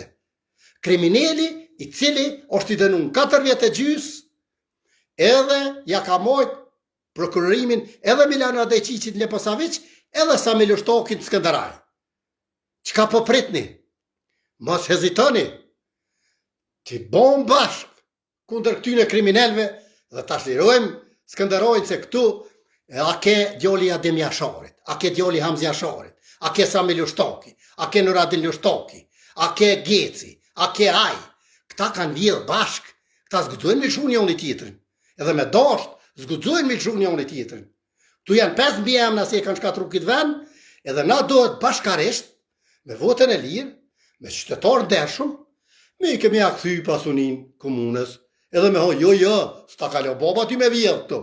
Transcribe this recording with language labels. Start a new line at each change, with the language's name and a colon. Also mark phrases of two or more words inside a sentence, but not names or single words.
Albanian: Krimineli i cili është i dënun 4 vjetë e gjys, edhe ja ka mojt prokurorimin edhe Milana Adajqicit në Leposavic, edhe Sami Lushtokin të Skënderaj. Qka po pritni? Mos hezitoni. Ti bon bashk kundër këtyne kriminelve dhe ta shlirojmë Skënderajnë se këtu a ke djoli Adem Jasharit, a ke djoli Hamzi Jasharit, a ke Sami Lushtoki, a ke Nuradin Lushtoki, a ke Geci, a ke Aj. Këta kanë vjedhë bashk, këta zgudzojnë me shumë njën i tjetërin. Edhe me dasht, zgudzojnë me shumë njën i tjetërin. Tu janë 5 mbi emna se e kanë shkatru këtë ven, edhe na dohet bashkarisht me votën e lirë, me qytetarë ndershëm, me i kemi akthy pasunin komunës, edhe me jo, s'ta kalo baba ty me vjedh këto.